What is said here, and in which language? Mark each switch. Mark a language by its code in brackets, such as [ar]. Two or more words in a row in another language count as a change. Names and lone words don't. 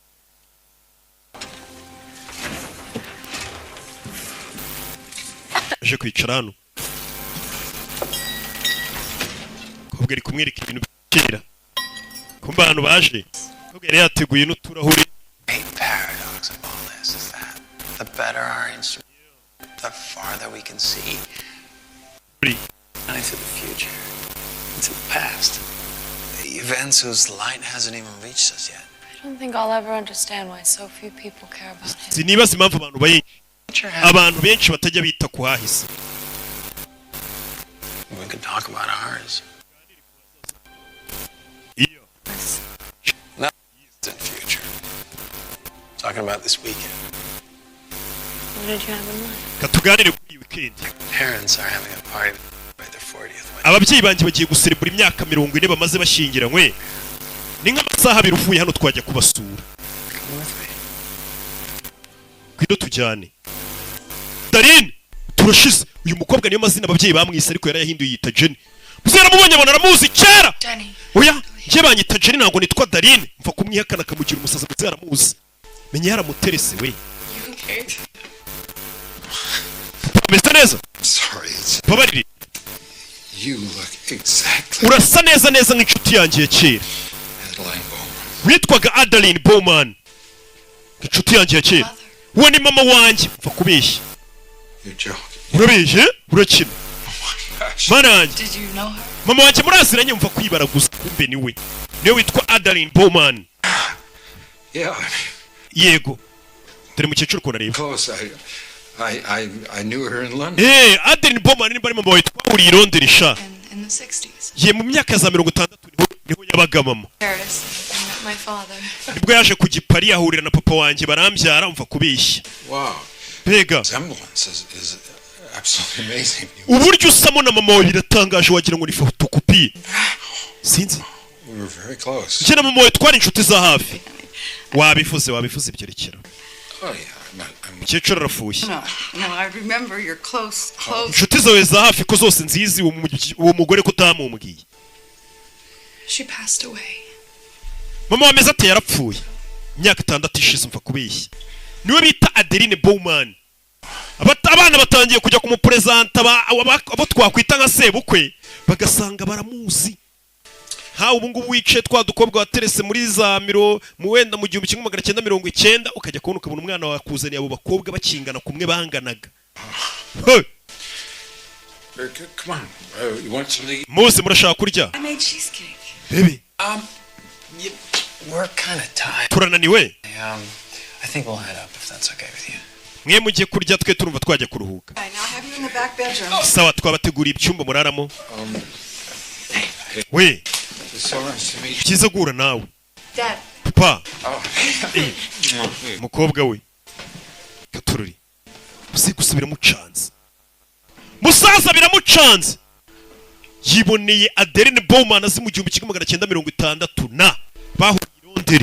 [rw] Aje kwicara hano kobwa ari kumwereka ibintu byera kumba hano baje kobwa yari yateguye n'uturahuri. [en] Paradox of all this is that the better our instrument, the farther we can see. Into the future, into the past, the events whose light hasn't even reached us yet. I don't think I'll ever understand why so few people care about it. [rw] Sinibaza impamvu abantu benshi batajya bita ku hahise. [en] We can talk about ours. Not the future. Talking about this weekend. What did you have in mind? [rw] Katuganire kuri weekend. [en] Parents are having a party. [rw] Ababyeyi banje bagiye guserebura imyaka 40 bamaze bashingiranywe. Ni nk'amasaha abiri uvuye hano twajya kubasura. Kwido tujyane. Darine turashize uyu mukobwa niyo mazina ababyeyi bamwise ariko yarayahinduye yita Jenny. Muzera mubonye bona aramuzi kera. Oya, nje banyita Jenny ntabwo nitwa Darine. Mva kumwihakana kamugira umusaza muzera aramuzi. Menye yaramuterese we. Mr. Neza. [en] Sorry. [rw] Babariri. [en] You look exactly. [rw] Urasa neza neza nk'inshuti yanjye ya kera. Witwaga Adeline Bowman. Inshuti yanjye ya kera. Uwo ni mama wanjye. Mva kubeshya. [en] You're joking. [rw] Urabeshye? Urakina. mana yanjye [en] Did you know her? [rw] mama wanjye muraziranye mva kwibaraguza kumbe niwe witwa Adeline Bowman. [en] Yeah, [rw] Yego dore mukecuru ukuntu areba. [en] close. I knew her in London. [rw] Adeline Bowman ni bari mama wawe twahuriye i Londres sha. [en] In the 60s. [rw] Ye mu myaka za 60 niho yabaga mama. [en] Paris. I met my father. [rw] Nibwo yaje ku Gipari ahurira na papa wanjye barambyara mva kubeshya. Wow. Mbega [en] Semblance is absolutely amazing. [rw] uburyo usamo na mama wawe biratangaje wagira ngo ni fotokopi. Sinzi. [en] We were very close. [rw] Njye na mama wawe twari inshuti za hafi. Wabivuze ibyo rekera. [en] Oh yeah, I'm [rw] Mukecuru arafuye. [en] No, I remember you're close. [rw] Inshuti zawe za hafi ko zose nzizi uwo mugore kutamumubwiye. [en] She passed away. [rw] Mama wameze ati yarapfuye. Imyaka 6 ishize mva kubeshya. Niwe bita Adeline Bowman. Abana batangiye kujya kumupresenta abo twakwita nka sebukwe bagasanga baramuzi. Ha ubu ngubu wice twa dukobwa waterese muri za mu wenda mu 1990 ukajya kubona ukabona umwana wakuzaniye abo bakobwa bakingana kumwe banganaga. [en] come on. You want something? [rw] Mose murashaka kurya? [en] I made cheesecake. [rw] Bebe. [en] We're kind of tired. [rw] Turananiwe. [en] I think we'll head up if that's okay with you. [rw] Mwe mugiye kurya twe turumva twajya kuruhuka. [en] I now have you in the back bedroom. [rw] Sawa twabateguriye icyumba muraramo. [en] We. It's so nice to meet you. [rw] Kiza gura nawe. [en] Dad. [rw] Papa. Oh. Mukobwa we. Katururi. Uzi gusubira mucanze. Musaza biramucanze. Yiboneye Adeline Bowman azi mu 1960 na bahuriye i Londres.